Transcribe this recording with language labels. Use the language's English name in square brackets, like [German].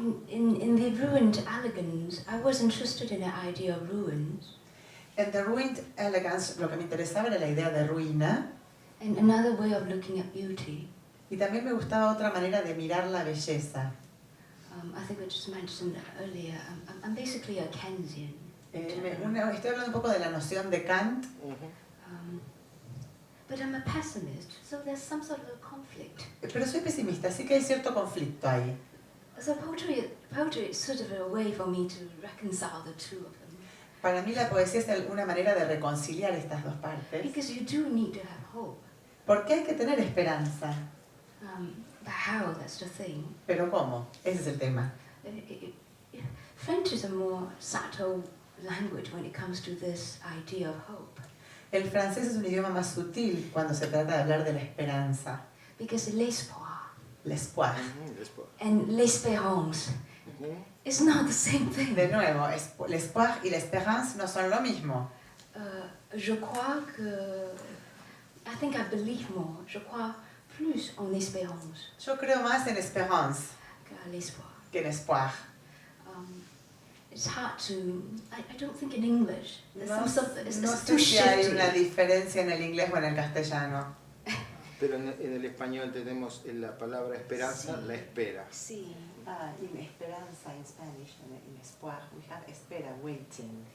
[English] In the ruined elegance, I was interested in the idea of ruins. [Spanish] En The Ruined Elegance lo que me interesaba era la idea de ruina. [English] And another way of looking at beauty. [Spanish] Y también me gustaba otra manera de mirar la belleza. [English] I think I just mentioned earlier, I'm basically a Keynesian. [Spanish] Estoy hablando un poco de la noción de Kant. [English] But I'm a pessimist, so there's some sort of a conflict. [Spanish] Pero soy pesimista, así que hay cierto conflicto ahí. [English] So poetry is sort of a way for me to reconcile the two of them. [Spanish] Para mí la poesía es una manera de reconciliar estas dos partes. [English] Because you do need to have hope. [Spanish] Porque hay que tener esperanza. [English] But how, that's the thing. [Spanish] Pero ¿cómo? Ese es el tema. [English] French is a more subtle language when it comes to this idea of hope. [Spanish] El francés es un idioma más sutil cuando se trata de hablar de la esperanza, [English] Because l'espoir [French] l'espoir. [Spanish] Después. [English] and l'espérance is not the same thing. [Spanish] De nuevo, l'espoir y l'espérance no son lo mismo. [French] Je crois que... [English] I think I believe more. [French] Je crois plus en l'espérance [Spanish] Yo creo más en espérance [French] qu'à l'espoir. [Spanish] que en espoir. [English] It's hard to... I don't think in English. There's [Spanish] No, [English] some sort of, it's [Spanish] no [English] too [Spanish] sé si hay [English] shifty. [Spanish] una diferencia en el inglés o en el castellano. Pero en el español tenemos en la palabra esperanza, la espera. Sí. [English] In esperanza in Spanish and in espoir we have espera, waiting.